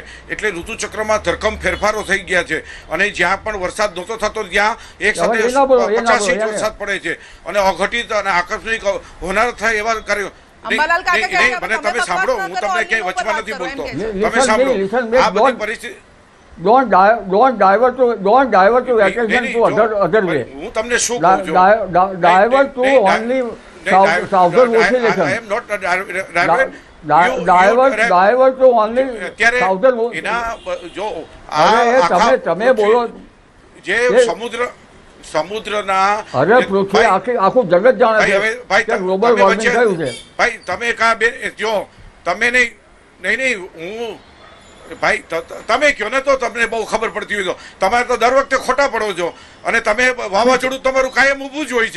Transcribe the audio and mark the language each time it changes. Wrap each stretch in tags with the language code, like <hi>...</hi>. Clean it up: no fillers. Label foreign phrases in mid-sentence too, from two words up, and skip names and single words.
<gu>એટલે ઋતુચક્રમાં ધરખમ ફેરફારો થઈ ગયા છે અને જ્યાં પણ વરસાદ નહોતો થતો ત્યાં એક સાથે 50 ઇંચ વરસાદ પડે છે અને અઘટિત અને આકસ્મિક હોનાર થાય એવા કાર્યો. મને તમે સાંભળો, હું તમને ક્યાંય વચમાં નથી બોલતો, તમે સાંભળો. આ બધી પરિસ્થિતિ</gu> <en>don't divert to vacation to other way.</en> <gu>હું તમને શું કહું છું,</gu> <en>divert to only southern oscillation. I am not divert. divert to only southern.</en> <gu>એના જો તમે બોલો જે સમુદ્રના અરે પૃથ્વી આખું જગત જાણે છે કે</gu> <en>global warming</en> <gu>થયું છે. ભાઈ તમે જો તમે નહીં હું ભાઈ તમે કહો ને તો તમને બહુ ખબર પડતી હોય તો તમારે તો દર વખતે ખોટા પડો છો અને તમે વાવાઝોડું તમારું કાયમ ઊભું જ હોય છે.</gu>